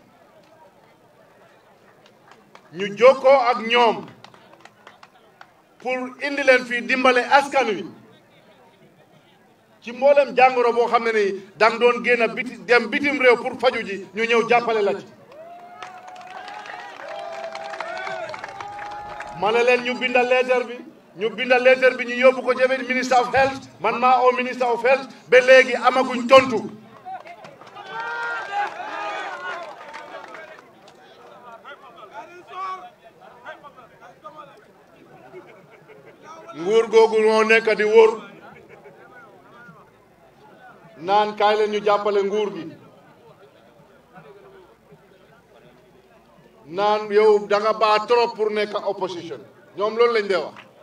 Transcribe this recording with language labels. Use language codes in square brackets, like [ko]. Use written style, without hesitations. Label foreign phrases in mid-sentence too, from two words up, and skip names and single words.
[wo] ñu jokkoo ak ñoom pour indi leen fii dimbale askan wi ci mboolem jàngoro boo xam ne ni dang doon génn dem bitim réew pour faju ji ñu ñëw jàppale la ci ma ne leen ñu bindal leetar bi ñu yóbbu ko jëme [en] minister of health [wo] man maa oo [en] minister of health [wo] ba léegi amaguñ tontu nguur googu moo nekk di wóor naan kaay leen ñu jàppale nguur gi naan yow da nga baax [fr] trop pour [wo] nekk opposition ñoom loolu lañ dee wax